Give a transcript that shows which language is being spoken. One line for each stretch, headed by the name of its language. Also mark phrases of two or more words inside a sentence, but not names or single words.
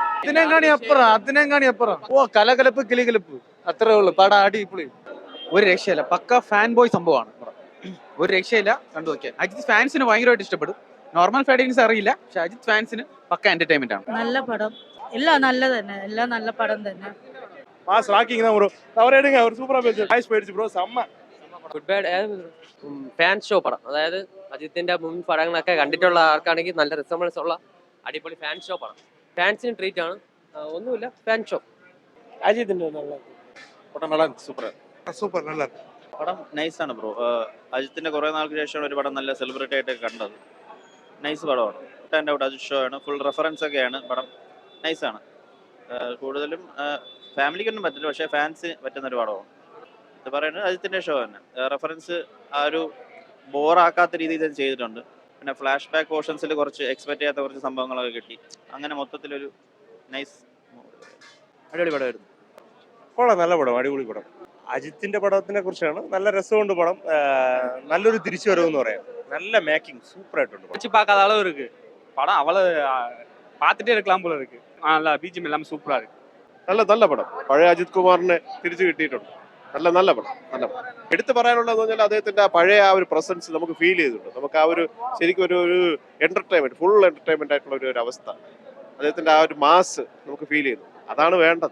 Malayalam: അതിനെങ്ങാണി അപ്പുറം ഓ കലകലപ്പ് കിളികലപ്പ് അത്രേ ഉള്ളു. പടം അടിപൊളി, ഒരു രക്ഷയില്ല. പക്ക
English: fan boy
Malayalam: സംഭവമാണ്. ഒരു രക്ഷയില്ല, കണ്ടു നോക്കിയാൽ. അജിത് ഫാൻസിന് ഭയങ്കരമായിട്ട് ഇഷ്ടപ്പെടും.
English: normal fans
Malayalam: അറിയില്ല, പക്ഷെ അജിത് ഫാൻസിന് പക്ക എന്റർടൈൻമെന്റ് ആണ്. നല്ല പടം, എല്ലാം നല്ല തന്നെ, എല്ലാം നല്ല പടം തന്നെ.
English: mass rocking
Tamil: தான் ப்ரோ. அவர் எடுங்க, அவர் சூப்பரா பேசுறாரு. ஐஸ் போயிடுச்சு ப்ரோ, செம்ம.
Malayalam: ഗുഡ് ബാഡ്
English: fan show
Malayalam: പടം, അതായത് അജിത്തിന്റെ മുൻ പടങ്ങളൊക്കെ കണ്ടിട്ടുള്ള ആർക്കാണെങ്കിൽ നല്ല റിസംബിൾസ് ഉള്ള അടിപൊളി
English: fan show
Malayalam: പടം. ഫാൻസിന് ട്രീറ്റ് ആണ്, ഒന്നുമില്ല,
English: fan show.
Tamil: அஜித் நல்லா படம் நல்லா இருந்துச்சு, சூப்பரா.
Malayalam: സൂപ്പർ, നല്ല പടം നൈസാണ് ബ്രോ. അജിത്തിന്റെ കുറെ നാൾക്ക് ശേഷമാണ് ഒരു പടം നല്ല സെലിബ്രിറ്റി ആയിട്ട് കണ്ടത്. നൈസ് പടമാണ്.
English: and out
Malayalam: അജിത് ഷോ ആണ്,
English: full reference
Malayalam: ഒക്കെയാണ്. പടം നൈസാണ്. കൂടുതലും ഫാമിലിക്കൊന്നും പറ്റില്ല, പക്ഷേ ഫാൻസ് പറ്റുന്ന ഒരു പടമാണ്. ഇത് പറയുന്നത് അജിത്തിന്റെ ഷോ തന്നെ. റെഫറൻസ് ആ ഒരു ബോറാക്കാത്ത രീതിയിൽ ഇത് ചെയ്തിട്ടുണ്ട്. പിന്നെ
English: flash back portions
Malayalam: കുറച്ച് എക്സ്പെക്ട് ചെയ്യാത്ത കുറച്ച് സംഭവങ്ങളൊക്കെ കിട്ടി. അങ്ങനെ മൊത്തത്തിലൊരു നൈസ് അടിപൊളി പടമായിരുന്നു. കൊള്ളാം, നല്ല പടം, അടിപൊളി പടം. അജിത്തിന്റെ പടത്തിനെ കുറിച്ചാണ്. നല്ല രസമുണ്ട് പടം. നല്ലൊരു തിരിച്ചു വരവെന്ന് പറയാം. നല്ല
English: making super
Malayalam: ആയിട്ടുണ്ട്.
Tamil: வச்சு பார்க்காத அளவு இருக்கு படம். அவ்வளவு பார்த்துட்டே இருக்கலாம் போல இருக்கு. நல்லா பிஜிஎம் எல்லாமே சூப்பரா இருக்கு.
Malayalam: നല്ല പടം. പഴയ അജിത് കുമാറിനെ തിരിച്ചു കിട്ടിയിട്ടുണ്ട്. നല്ല പടം, നല്ല പടം. എടുത്തു പറയാനുള്ളതെന്ന് പറഞ്ഞാൽ അദ്ദേഹത്തിന്റെ പഴയ ആ ഒരു പ്രസൻസ് നമുക്ക് ഫീൽ ചെയ്തിട്ടുണ്ട്. നമുക്ക് ആ ഒരു ശരിക്കും ഒരു എന്റർടൈൻമെന്റ്,
English: full entertainment
Malayalam: ആയിട്ടുള്ള ഒരു അവസ്ഥ, അദ്ദേഹത്തിന്റെ ആ ഒരു മാസ് നമുക്ക് ഫീൽ ചെയ്യുന്നു. അതാണ് വേണ്ടത്.